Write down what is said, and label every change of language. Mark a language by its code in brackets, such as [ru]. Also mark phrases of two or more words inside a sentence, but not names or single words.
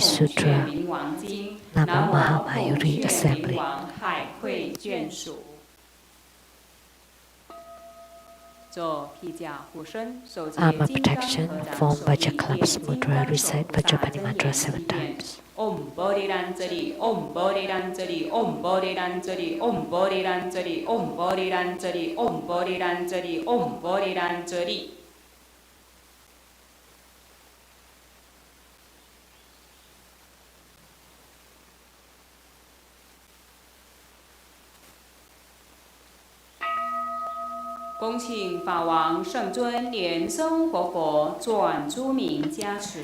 [zh] 孔雀 [en] Sutra. [zh] 明王经， [en] Namo [zh] 南无孔 [en] Mahamayuri [zh] 雀 [en] Assembly. [zh] 明王海会眷属。做披甲护身，手结 [en] Armor [zh] 金刚 [en] protection. [zh] 合掌 [en] Form [zh] 手 [en] Vajra [zh] 印， [en] clubs [zh] 念金 [en] mudra. [zh] 刚手 [en] Recite [zh] 菩萨 [en] Vajrapani [zh] 真 [en] mantra [zh] 言 [en] 7 [zh] 祈愿。 [en] times. [sa] ॐ बोधि लञ्जलि, ॐ बोधि लञ्जलि, ॐ बोधि लञ्जलि, ॐ बोधि लञ्जलि, ॐ बोधि लञ्जलि, ॐ बोधि लञ्जलि, ॐ बोधि लञ्जलि. [zh] 恭请法王圣尊莲生活佛转诸名加持。